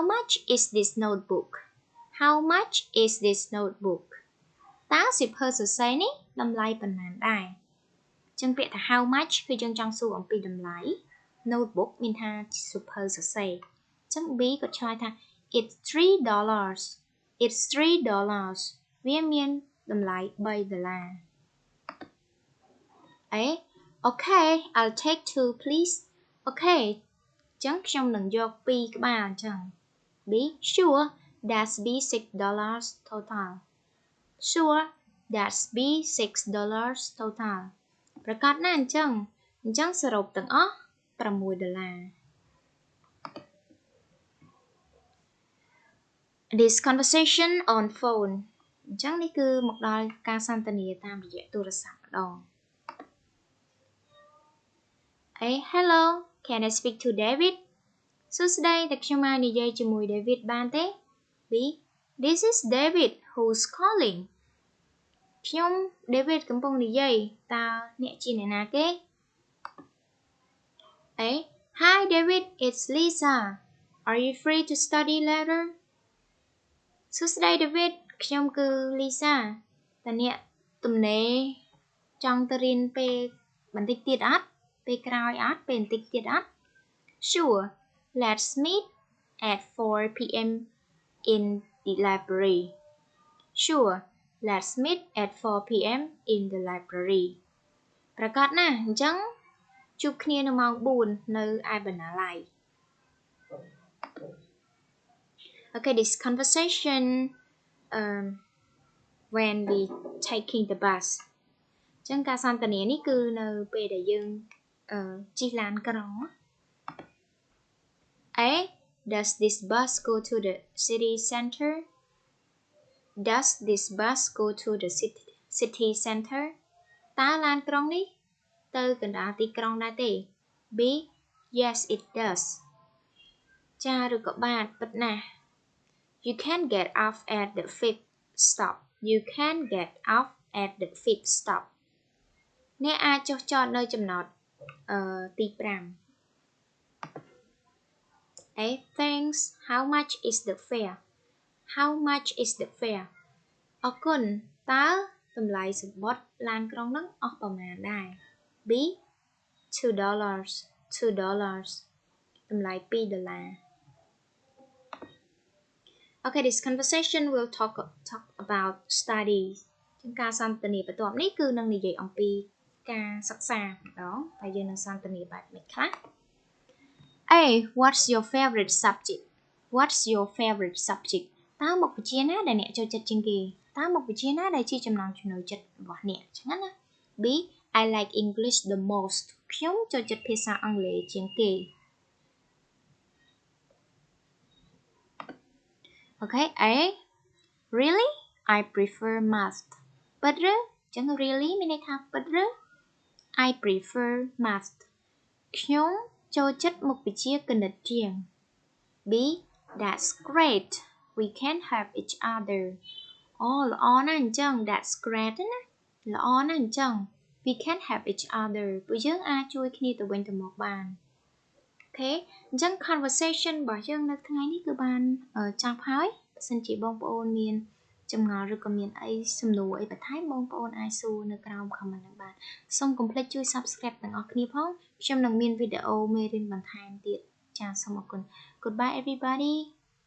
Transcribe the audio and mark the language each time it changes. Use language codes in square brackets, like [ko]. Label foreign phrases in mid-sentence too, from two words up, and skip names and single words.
[en] much is this notebook How much is this notebook [km] តើសៀវភៅសរសេរនេះតម្លៃប៉ុន្មានដែរចឹងពាក្យថា [en] how much [km] គឺយើងចង់សួរអំពីតម្លៃ notebook មានថាសៀវភៅសរសេរចឹង B ក៏ឆ្លើយថា [en] it's $3 it's $3 [km] វាមានតម្លៃ$3 [en] A Okay I'll take 2 please Okay [km] ចឹងខ្ញុំនឹងយក2ក្បាលអញ្ចឹង [en] B sure That's be $6 total. Sure, that's be $6 total. [km] ប្រកាសណាអញ្ចឹងសរុបទាំងអស់$6. [en] This conversation on phone [km] អញ្ចឹងនេះគឺមកដល់ការសន្ទនាតាមរយៈទូរស័ព្ទម្ដង [en] Hey hello can I speak to David [km] សួស្តីតើខ្ញុំអាចនិយាយជាមួយ David បានទេ B [en] This is David who's calling [km] ខ្ញុំ David កំពុងនិយាយតើអ្នកជាអ្នកណាគេ A [en] Hi David it's Lisa Are you free to study later [km] សួស្តី David ខ្ញុំគឺ Lisa តើអ្នកទំនេរចង់ទៅរៀនពេលបន្តិចទៀតអត់ពេលក្រោយអត់ពេលបន្តិចទៀតអត់ [en] Sure let's meet at 4 p.m. in the library Sure let's meet at 4 p.m. in the library [km] ប្រកាសណាអញ្ចឹងជួបគ្នានៅម៉ោង 4 នៅឯបណ្ណាល័យ [en] Okay, this conversation when we taking the bus [km] អញ្ចឹងការសន្ទនានេះគឺនៅពេលដែលយើងជិះឡានក្រុង A [en] Does this bus go to the city center? Does this bus go to the city center? [km] តើឡានក្រុងនេះទៅកណ្ដាលទីក្រុងដែរទេ B [en] Yes it does [km] ចាឬក៏បាទពិតណាស់ [en] You can get off at the fifth stop. You can get off at the fifth stop. [km] អ្នកអាចចុះចតនៅចំណតទី 5 A Thanks. [en] How much is the fare? How much is the fare? [km] អរគុណតើតម្លៃសំបុត្រឡានក្រុងហ្នឹងអស់ប្រមាណដែរ B $2 តម្លៃ$2 [en] Okay, this conversation will talk about studies [km] ជាងការសន្ទនាបន្ទាប់នេះគឺនឹងនិយាយអំពីការសិក្សាម្ដងហើយយើងនឹងសន្ទនាបែបនេះខ្លះ A [en] What's your favorite subject? What's your favorite subject? [km] តើមុខវិជ្ជាណាដែលអ្នកចូលចិត្តជាងគេតើមុខវិជ្ជាណាដែលជាចំណង់ចំណូលចិត្តរបស់អ្នកចឹងណា B [en] I like English the most [km] ខ្ញុំចូលចិត្តភាសាអង់គ្លេសជាងគេ [en] Okay, A Really? I prefer math. [km] ពិតឬចឹង really មានន័យថាពិតឬ [en] I prefer math. [km] ខ្ញុំចូលចិត្តមុខវិជ្ជាគណិតជាង B [en] That's great. We can help each other. [km] អូល្អណាស់អញ្ចឹង [en] That's great [km] ណាល្អណាស់អញ្ចឹង [en] We can help each other [km] ពួកយើងអាចជួយគ្នាទៅវិញទៅមកបានOkay អញ្ចឹង conversation របស់យើងនៅថ្ងៃនេះគឺបានចប់ហើយបើសិនជាបងប្អូនមានចម្ងល់ឬក៏មានអីសំណួរអីបន្ថែមបងប្អូនអាចសួរនៅក្រោម comment នឹងបានសូមកុំភ្លេចជួយ subscribe ទាំងអស់គ្នាផងខ្ញុំនឹងមានវីដេអូមេរៀនបន្ថែមទៀតចាសូមអរគុណ [en] Goodbye everybody